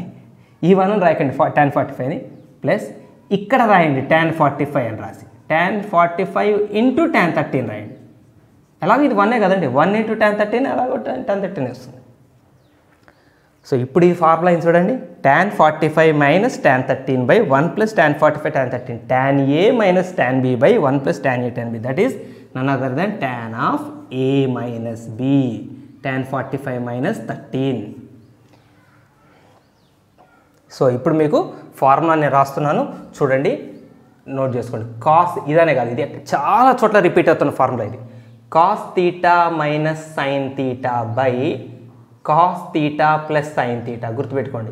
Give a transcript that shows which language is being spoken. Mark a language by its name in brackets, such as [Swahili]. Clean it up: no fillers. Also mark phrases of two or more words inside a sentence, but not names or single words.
[Telugu] ఈ 1ని రాయకండి tan 45ని, ప్లస్ ఇక్కడ రాయండి tan 45 అని రాసి [English] tan 45 into tan 13 [Telugu] రాయండి. ఎలాగో ఇది 1 కదండి, [English] 1 into tan 13 [Telugu] ఎలాగో tan 13 వస్తుంది. [English] so [Telugu] ఇప్పుడు ఈ ఫార్ములా ఏం చూడండి, [English] tan 45 minus tan 13 by 1 plus tan 45 tan 13, tan A minus tan B by 1 plus tan A tan B, that is none other than tan of A minus B, tan 45 minus 13. [Telugu] సో ఇప్పుడు మీకు ఫార్ములా నేను రాస్తున్నాను చూడండి, నోట్ చేసుకోండి. కాస్ ఇదనే కాదు, ఇది చాలా చోట్ల రిపీట్ అవుతున్న ఫార్ములా ఇది. [English] cos theta minus sin theta by cos theta plus sin theta, [Telugu] గుర్తుపెట్టుకోండి.